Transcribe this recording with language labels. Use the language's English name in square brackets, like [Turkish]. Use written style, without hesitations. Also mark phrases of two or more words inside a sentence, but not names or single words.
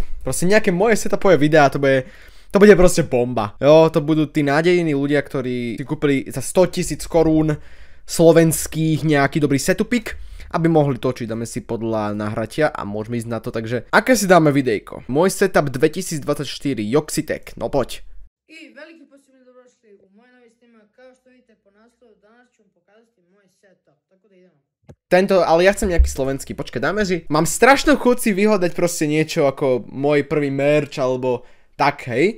[Slovak] Proste nejaké moje setupové videá, to bude proste bomba. Jo, to budú tí nádejní ľudia, ktorí si kúpili za 100 000 korún slovenských nejaký dobrý setupik, aby mohli točiť. Dáme si podľa nahratia a môžeme ísť na to, takže aké si dáme videjko? Môj setup 2024, Yoxitec, no poď. [Serbian] И велики посебни добродошли у мој нови снимак. Као што видите по наслоvu, danas ću vam pokazati moj setup. Tako da idemo. [Slovak] Tento, ale ja chcem nejaký slovenský. Počkaj, dáme si. Mám strašnú chuť si vyhľadať proste niečo ako môj prvý merch alebo tak, hej.